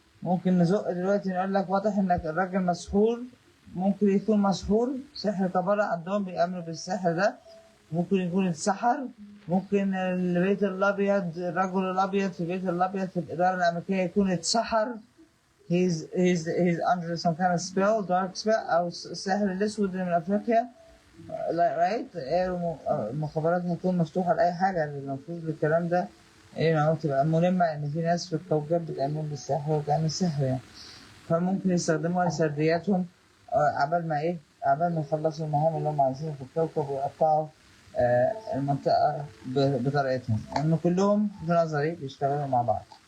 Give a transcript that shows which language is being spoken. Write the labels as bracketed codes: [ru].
[ar] ممكن نزق دلوقتي نقول لك واضح انك الراجل مسحور، ممكن يكون مسحور، سحر كبارة عندهم بيأمنوا بالسحر ده، ممكن يكون اتسحر، ممكن البيت الأبيض، الرجل الأبيض في البيت الأبيض في الإدارة الأمريكية يكون اتسحر. [en] he's under some kind of spell, dark spell، [ar] أو الساحر الأسود اللي من أفريقيا. [en] right؟ [ar] المخابرات هتكون مفتوحة لأي حاجة. المفروض الكلام ده تبقى ملمة إن في ناس في الكوكب بتأمن بالسحر وبتعمل سحر يعني. فممكن يستخدموها لسردياتهم عبال ما يخلصوا المهام اللي هم عايزينها في الكوكب ويقطعوا المنطقة بطريقتهم، لأنه كلهم في نظري بيشتغلوا مع بعض.